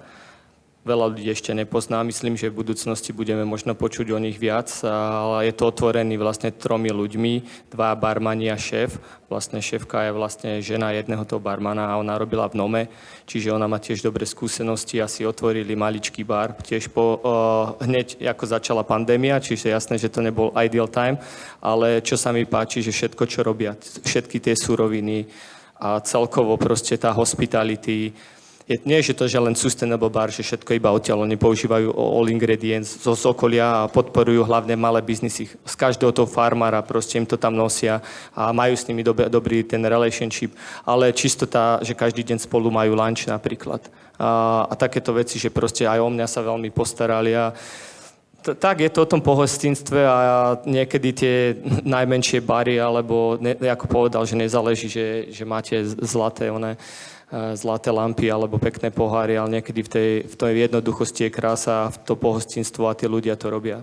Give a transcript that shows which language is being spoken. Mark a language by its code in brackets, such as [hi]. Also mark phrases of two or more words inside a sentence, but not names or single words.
[sk] Veľa ľudí ešte nepozná, myslím, že v budúcnosti budeme možno počuť o nich viac, ale je to otvorený vlastne 3 ľuďmi, 2 barmani a šéf. Vlastne šéfka je vlastne žena jedného toho barmana a ona robila v Nome, čiže ona má tiež dobré skúsenosti a si otvorili maličký bar, tiež hneď ako začala pandémia, čiže jasné, že to nebol [en] ideal time, [sk] ale čo sa mi páči, že všetko, čo robia, všetky tie suroviny a celkovo proste tá hospitality, nie, že to je len [en] sustainable bar, [sk] že všetko iba odtiaľ, oni používajú [en] all ingredients [sk] z okolia a podporujú hlavne malé biznisy. Z každého toho farmára proste im to tam nosia a majú s nimi dobrý ten relationship, ale čistota, že každý deň spolu majú lunch napríklad. A takéto veci, že proste aj o mňa sa veľmi postarali a tak je to o tom pohostinstve a niekedy tie najmenšie bary, alebo ako povedal, že nezáleží, že máte zlaté lampy alebo pekné poháry, ale niekedy v tej jednoduchosti je krása, v to pohostinstvo a tí ľudia to robia.